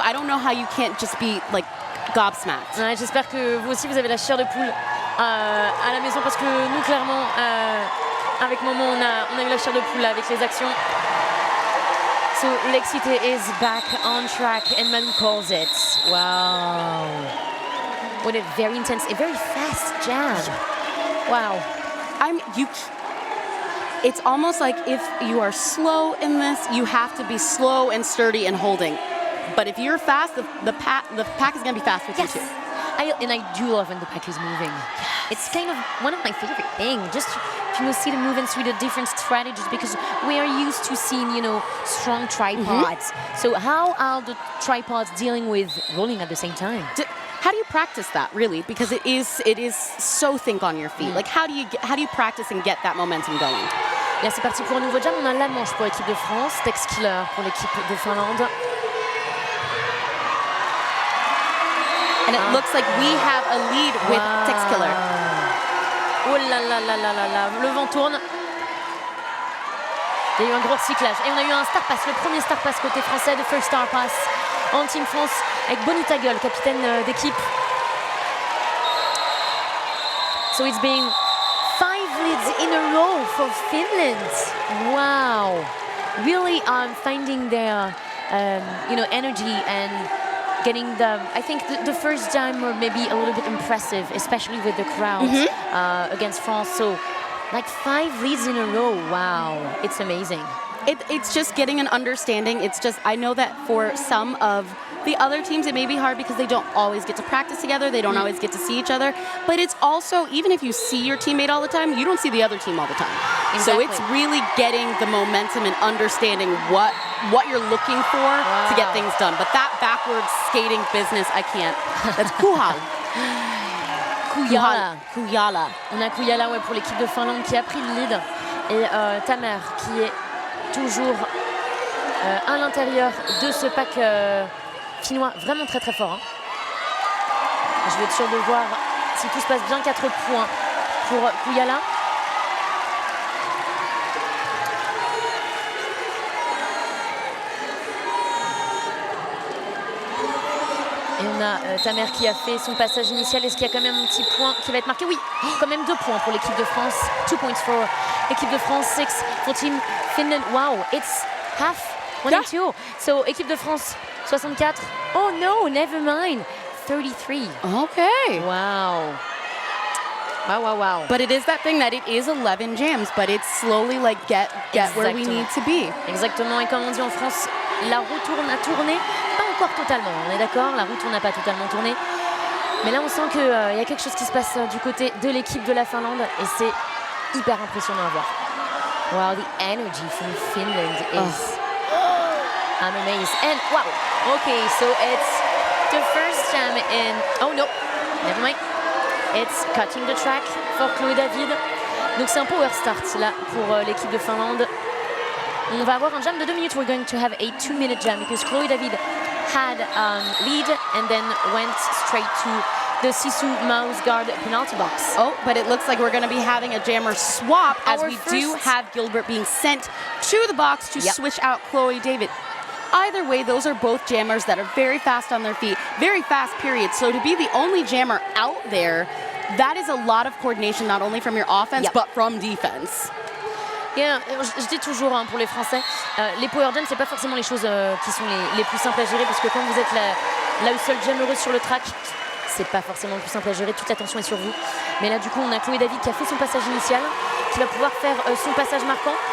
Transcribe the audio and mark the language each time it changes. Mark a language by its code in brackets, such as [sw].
[en] I don't know how you can't just be gobsmacked. [fr] Ouais, j'espère que vous aussi vous avez la chair de poule à la maison parce que nous clairement avec Momo on a eu la chair de poule avec les actions. [en] So Lexite is back on track and Manu calls it. Wow. What a very intense, a very fast jam. Wow. It's almost like if you are slow in this, you have to be slow and sturdy and holding. But if you're fast, the pack is going to be fast with you too. And I do love when the pack is moving. It's kind of one of my favorite things, just to see the movements with the different strategies, because we are used to seeing, strong tripods. So how are the tripods dealing with rolling at the same time? How do you practice that, really? Because it is so think on your feet. Like how do you practice and get that momentum going? [fr] Là, c'est parti pour un nouveau jam. On a la manche pour l'équipe de France, Tex Killer pour l'équipe de Finlande. [en] And it looks like we have a lead with Tex Killer. [fr] Oh là là là là là là, le vent tourne. Il y a eu un gros recyclage. Et on a eu un star pass, le premier star pass côté français, de first star pass en Team France, avec Bonnie Tagol, capitaine d'équipe. [en] So it's been 5 leads in a row for Finland. Wow. Really finding their energy and getting I think the first time were maybe a little bit impressive, especially with the crowds against France. So like 5 leads in a row. Wow, it's amazing. It's just getting an understanding. It's just, I know that for some of the other teams, it may be hard because they don't always get to practice together. They don't always get to see each other. But it's also, even if you see your teammate all the time, you don't see the other team all the time. Exactly. So it's really getting the momentum and understanding what you're looking for to get things done. But that backwards skating business, I can't. That's Kuhal. Kujala. [fr] On a Kujala pour l'équipe de Finlande qui a pris le lead. Et Tamer qui est toujours à l'intérieur de ce pack finnois, vraiment très très fort. Je vais être sûr de voir si tout se passe bien. 4 points pour Kujala. Et on a Tamer qui a fait son passage initial. Est-ce qu'il y a quand même un petit point qui va être marqué? Oui, quand même 2 points pour l'équipe de France. [en] 2 points for équipe de France, 6 for Team Finland. Wow, it's half, 1 and 2. So équipe de France, 64. Oh no, never mind. 33. Okay. Wow. Wow. But it is that thing that it is 11 jams, but it's slowly like get where we need to be. [fr] Exactement, et comme on dit en France, la roue tourne à tourner. Pas encore totalement, on est d'accord, la roue tourne n'a pas totalement tourné. Mais là, on sent qu'il y a quelque chose qui se passe du côté de l'équipe de la Finlande et c'est hyper impressionnant à voir. [en] Wow, the energy from Finland is... I'm amazed. And wow, okay, so it's the first jam in... Oh no, never mind. It's cutting the track for Chloé David. [fr] Donc c'est un power start là pour l'équipe de Finlande. On va avoir un jam de 2 minutes. [en] We're going to have a 2-minute jam because Chloé David had lead and then went straight to the Sisu mouse guard penalty box. Oh, but it looks like we're going to be having a jammer swap as we do have Gilbert being sent to the box to switch out Chloé David. Either way, those are both jammers that are very fast on their feet, very fast period. So to be the only jammer out there, that is a lot of coordination, not only from your offense, but from defense. [fr] Yeah, je dis toujours pour les Français, les power jams, c'est pas forcément les choses qui sont les plus simples à gérer, parce que quand vous êtes la seule jammereuse sur le track, c'est pas forcément le plus simple à gérer, toute l'attention est sur vous. Mais là, du coup, on a Chloé David qui a fait son passage initial, qui va pouvoir faire son passage marquant.